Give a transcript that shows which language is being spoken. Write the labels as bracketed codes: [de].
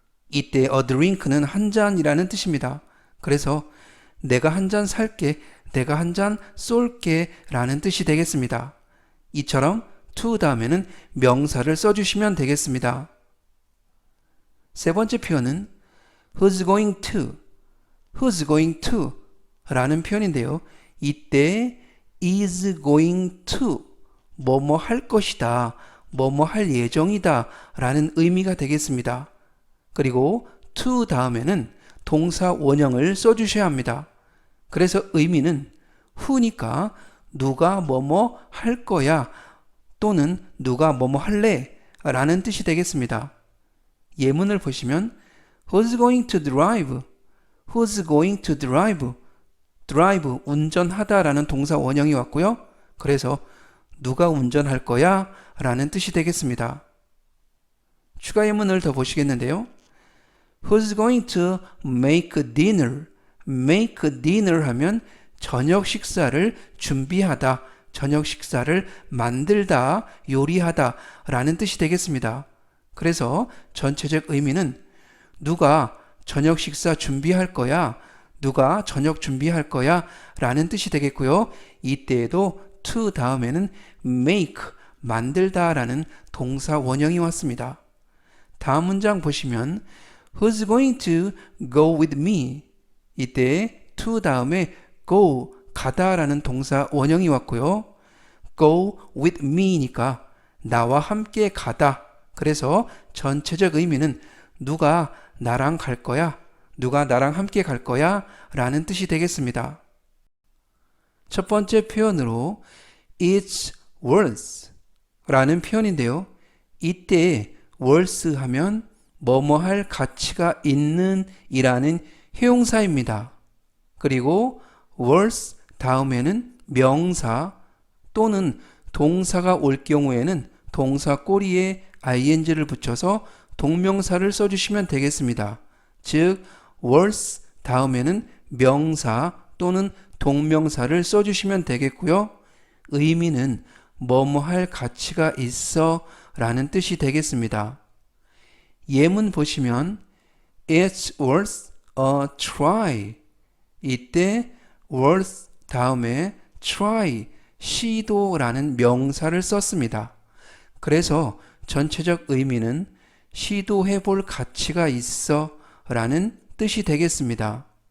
[ko] 이때 a drink는 한 잔이라는 뜻입니다. 그래서 내가 한 잔 살게, 내가 한 잔 쏠게 라는 뜻이 되겠습니다. 이처럼 to 다음에는 명사를 써주시면 되겠습니다. 세 번째 표현은 [en] who's going to, who's going to [ko] 라는 표현인데요. 이때 [en] is going to, [ko] 뭐뭐 할 것이다, 뭐뭐 할 예정이다 라는 의미가 되겠습니다. 그리고 to 다음에는 동사 원형을 써주셔야 합니다. 그래서 의미는 who니까 누가 뭐뭐 할 거야 또는 누가 뭐뭐 할래 라는 뜻이 되겠습니다. 예문을 보시면 [en] Who's going to drive? Who's going to drive? [ko] drive, 운전하다 라는 동사 원형이 왔고요. 그래서 누가 운전할 거야? 라는 뜻이 되겠습니다. 추가 예문을 더 보시겠는데요. [en] Who's going to make dinner? [ko] make dinner 하면 저녁 식사를 준비하다, 저녁 식사를 만들다, 요리하다 라는 뜻이 되겠습니다. 그래서 전체적 의미는 누가 저녁 식사 준비할 거야, 누가 저녁 준비할 거야 라는 뜻이 되겠고요. 이때에도 to 다음에는 make, 만들다 라는 동사 원형이 왔습니다. 다음 문장 보시면 [en] Who's going to go with me? [ko] 이때 to 다음에 go, 가다 라는 동사 원형이 왔고요. [en] go with me [ko] 니까 나와 함께 가다. 그래서 전체적 의미는 누가 나랑 갈 거야, 누가 나랑 함께 갈 거야 라는 뜻이 되겠습니다. 첫 번째 표현으로 [en] it's worth [ko] 라는 표현인데요. 이때 worth 하면 뭐뭐 할 가치가 있는 이라는 형용사입니다. 그리고 worth 다음에는 명사 또는 동사가 올 경우에는 동사 꼬리에 ing를 붙여서 동명사를 써주시면 되겠습니다. 즉 worth 다음에는 명사 또는 동명사를 써주시면 되겠고요. 의미는 뭐뭐 할 가치가 있어 라는 뜻이 되겠습니다. 예문 보시면 [en] It's worth a try. [ko] 이때 worth 다음에 try, 시도라는 명사를 썼습니다. 그래서 전체적 의미는 시도해 볼 가치가 있어 라는 뜻이 되겠습니다.